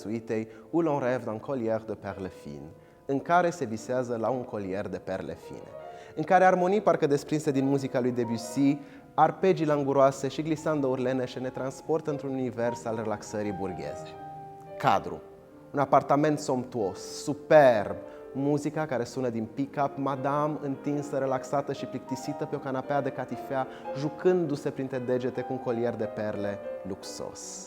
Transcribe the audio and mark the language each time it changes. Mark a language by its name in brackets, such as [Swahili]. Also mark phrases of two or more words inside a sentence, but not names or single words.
[Romanian] suitei Où l'on rêve d'un collier de perles fines, în care se visează la un colier de perle fine, în care armonii parcă desprinse din muzica lui Debussy, arpegii languroase și glisandăuri leneșe ne transportă într-un univers al relaxării burgheze. Cadru: un apartament somptuos, superb, muzica care sună din pick-up, madame întinsă, relaxată și plictisită pe o canapea de catifea, jucându-se printre degete cu un colier de perle luxos.